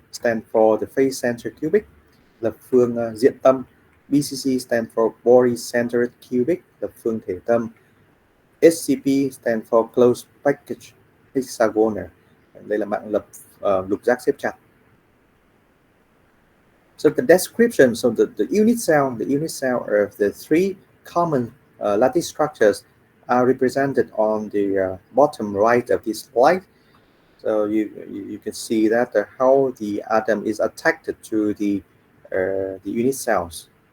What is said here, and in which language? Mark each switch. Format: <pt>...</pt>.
<en>stand for the face center cubic,</en> <vi>lập phương diện tâm.</vi> <en>BCC stand for body centered cubic,</en> <vi>lập phương thể tâm.</vi> <en>SCP stand for closed package hexagonal.</en> <vi>Đây là mạng lục giác xếp chặt.</vi> <en>So the description, so the unit cell of the three common lattice structures are represented on the bottom right of this slide. So you can see that how the atom is attached to the unit cells.</en>